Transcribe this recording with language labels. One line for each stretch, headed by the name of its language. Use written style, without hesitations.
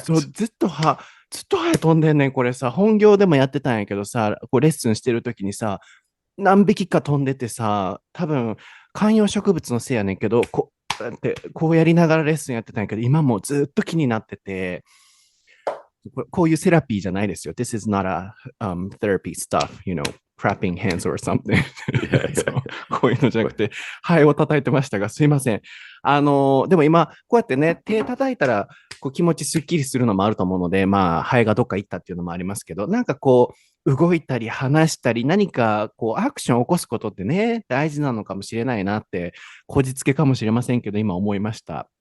Japanese: そう、ずっとハエ飛んでんねん、これさ、本業でもやってたんやけどさ、こうレッスンしてるときにさ、何匹か飛んでてさ、多分、観葉植物のせいやねんけど、こうやりながらレッスンやってたんやけど、今もうずっと気になってて、こういうセラピーじゃないですよ。
English: This is not a therapy stuff, clapping hands or something.
Japanese: こういうのじゃなくて、ハエを叩いてましたが、すいません。でも今、こうやってね、手叩いたら、気持ちすっきりするのもあると思うので、ハエがどっか行ったっていうのもありますけど、なんか動いたり話したり、何かアクションを起こすことってね、大事なのかもしれないなって、こじつけかもしれませんけど、今思いました。